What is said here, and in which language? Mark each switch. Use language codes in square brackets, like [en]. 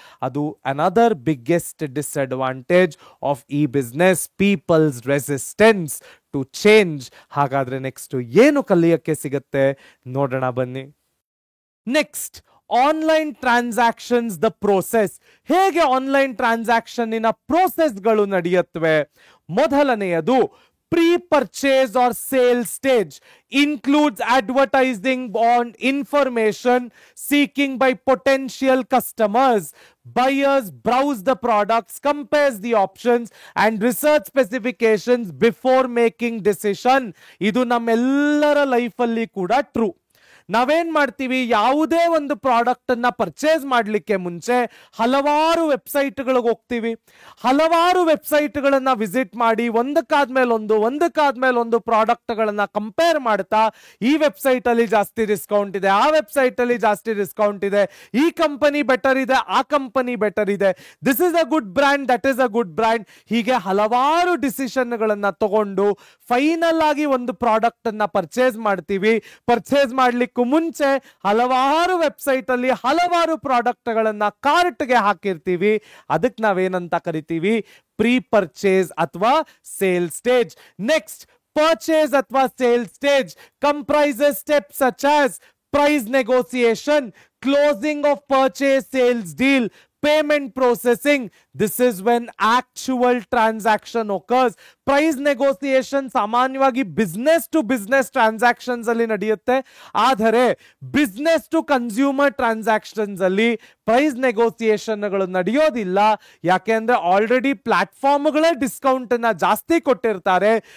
[kn] ಅದು [en] Another biggest disadvantage of ಈ business, peoples resistance to change. [kn] ಹಾಗಾದ್ರೆ ನೆಕ್ಸ್ಟ್ ಏನು ಕಲಿಯಕ್ಕೆ ಸಿಗುತ್ತೆ ನೋಡೋಣ ಬನ್ನಿ. [en] Next, online transactions the process. [kn] ಹೇಗೆ ಆನ್ಲೈನ್ ಟ್ರಾನ್ಸಾಕ್ಷನ್ ಪ್ರೋಸೆಸ್ಗಳು ನಡೆಯುತ್ತವೆ? ಮೊದಲನೆಯದು [en] Pre-purchase or sale stage includes advertising on information seeking by potential customers. Buyers browse the products, compares the options and research specifications before making decision. [kn] ಇದು ನಮ್ಮೆಲ್ಲರ ಲೈಫಲ್ಲಿ ಕೂಡ true. ನಾವೇನ್ ಮಾಡ್ತೀವಿ, ಯಾವುದೇ ಒಂದು ಪ್ರಾಡಕ್ಟ್ ಅನ್ನ ಪರ್ಚೇಸ್ ಮಾಡಲಿಕ್ಕೆ ಮುಂಚೆ ಹಲವಾರು ವೆಬ್ಸೈಟ್ಗಳಿಗೆ ಹೋಗ್ತೀವಿ. ಹಲವಾರು ವೆಬ್ಸೈಟ್ಗಳನ್ನ ವಿಸಿಟ್ ಮಾಡಿ ಒಂದಕ್ಕಾದ್ಮೇಲೆ ಒಂದು ಪ್ರಾಡಕ್ಟ್ಗಳನ್ನ ಕಂಪೇರ್ ಮಾಡ್ತಾ, ಈ ವೆಬ್ಸೈಟ್ ಅಲ್ಲಿ ಜಾಸ್ತಿ ಡಿಸ್ಕೌಂಟ್ ಇದೆ, ಆ ವೆಬ್ಸೈಟ್ ಅಲ್ಲಿ ಜಾಸ್ತಿ ಡಿಸ್ಕೌಂಟ್ ಇದೆ, ಈ ಕಂಪನಿ ಬೆಟರ್ ಇದೆ, ಆ ಕಂಪನಿ ಬೆಟರ್ ಇದೆ, [en] this is a good brand, [kn] that is a good brand, ಹೀಗೆ ಹಲವಾರು ಡಿಸಿಷನ್ಗಳನ್ನ ತಗೊಂಡು ಫೈನಲ್ ಆಗಿ ಒಂದು ಪ್ರಾಡಕ್ಟ್ ಅನ್ನ ಪರ್ಚೇಸ್ ಮಾಡ್ತೀವಿ. ಪರ್ಚೇಸ್ ಮಾಡ್ಲಿಕ್ಕೆ ಮುಂಚೆ ಹಲವಾರು ವೆಬ್ಸೈಟ್ ಅಲ್ಲಿ ಹಲವಾರು ಪ್ರಾಡಕ್ಟ್ ಗಳನ್ನ ಕಾರ್ಟ್ ಗೆ ಹಾಕಿರ್ತೀವಿ. ಅದಕ್ಕೆ ನಾವೇನಂತ ಕರಿತೀವಿ, ಪ್ರೀ ಪರ್ಚೇಸ್ ಅಥವಾ ಸೇಲ್ ಸ್ಟೇಜ್. [en] next, purchase [kn] ಅಥವಾ [en] Sale stage comprises steps such as price negotiation, closing of purchase sales deal, payment processing. This is when actual transaction occurs. [kn] Price negotiation ಸಾಮಾನ್ಯವಾಗಿ business to business transactions ಅಲ್ಲಿ ನಡೆಯುತ್ತೆ. ಆದರೆ business to consumer transactions ಅಲ್ಲಿ price ನೆಗೋಸಿಯೇಷನ್ಗಳು ನಡೆಯೋದಿಲ್ಲ. ಯಾಕೆಂದ್ರೆ already ಪ್ಲಾಟ್ಫಾರ್ಮ್ಗಳೇ discount ಅನ್ನ ಜಾಸ್ತಿ ಕೊಟ್ಟಿರ್ತಾರೆ.